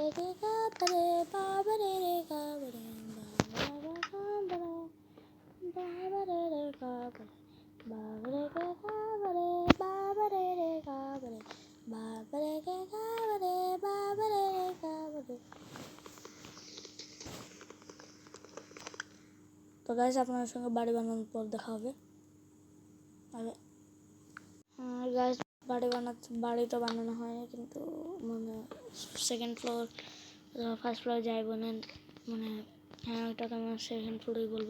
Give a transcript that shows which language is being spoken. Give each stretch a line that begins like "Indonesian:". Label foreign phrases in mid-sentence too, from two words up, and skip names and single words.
Bangla: ke kabare babare re kabare babare kabare babare re kabare babare ke kabare babare re kabare babare ke kabare babare re kabare। তো গাইস আপনাদের সঙ্গে বাড়ি বানানোর পর দেখা হবে। গাইস বাড়ি তো বানানো হয়নি, কিন্তু মানে
English: second floor first floor
Bangla: যাইব না মানে হ্যাঁ ওটাকে আমি
English: second floor-i
Bangla: বলবো।